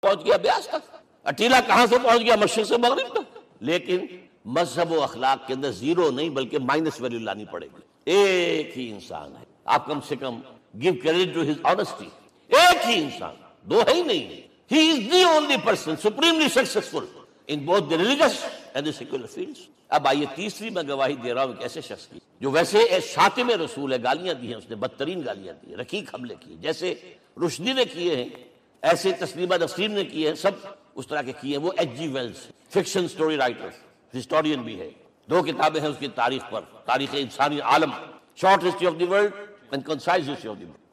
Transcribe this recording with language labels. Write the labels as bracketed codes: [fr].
[ur] پہنچ گیا بیاس تک، اٹیلا کہاں سے پہنچ گیا مشرق سے مغرب تک. لیکن مذہب و اخلاق کے اندر زیرو نہیں بلکہ مائنس ویلیو لانی پڑے گی. ایک ہی انسان ہے، آپ کم سے کم [en] Give credit to his honesty. [ur] ایک ہی انسان، دو ہے ہی نہیں. [en] He is the only person supremely successful in both the religious and the secular fields. [ur] اب آئیے تیسری میں گواہی دے رہا ہوں ایک ایسے شخص کی جو ویسے شاتم رسول ہے، گالیاں دی ہیں اس نے، بدترین گالیاں دی ہیں، رقیق حملے کیے جیسے رشدی نے کیے ہیں، ایسے تسلیمہ نسرین نے کیے ہیں، سب اس طرح کے کیے ہیں. وہ H جی Wells fiction story writer, historian بھی ہے، 2 کتابیں ہیں اس کی تاریخ پر، تاریخ انسانی عالم، short history of the world and concise history of the world.